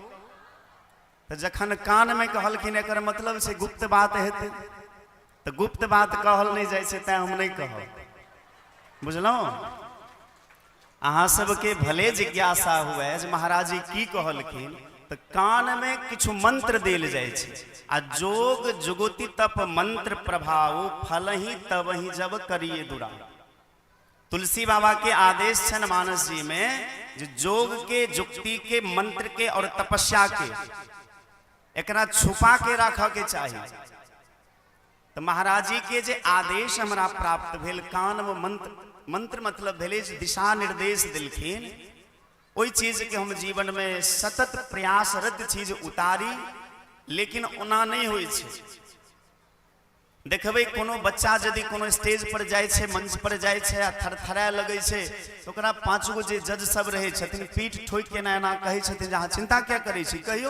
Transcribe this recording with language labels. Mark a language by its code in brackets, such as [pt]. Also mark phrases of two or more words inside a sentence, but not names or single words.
[mai] तो जखन कान में कहलखिन एकर मतलब से गुप्त बात हेतै, तो गुप्त बात कहल नहीं जाए, तैं हम नहीं कहब, बुझलहुँ? अहाँ सबके भले जिज्ञासा हुए जे महाराज जी की कहलखिन, तो कान में किछु मंत्र देल जाए छै, आ [awa] जोग जुगुति तप मंत्र प्रभाव फलहि तबहि जब करिए दुरा। [mai] तुलसी बाबा के आदेश छन मानस जी में जे जोग के, जुक्ति के, मंत्र के और तपस्या के एकरा छुपा के रखा के चाहिए। तो महाराज जी के जे आदेश हमरा प्राप्त भेल, कान में मंत्र मतलब भेले दिशा निर्देश दिलखिन, ओई चीज के हम जीवन में सतत प्रयासरत चीज उतारी, लेकिन ओना नहीं होई छै। देखबै कोनो बच्चा यदि कोनो स्टेज पर जाय छै, मंच पर जाय छै आ थरथराए लगै छै, तो ओकरा 5 गो जे जज सब रहै छथिन पीठ ठोक के एना कहै छथिन जे अहाँ चिंता क्या करै छी, कहियो।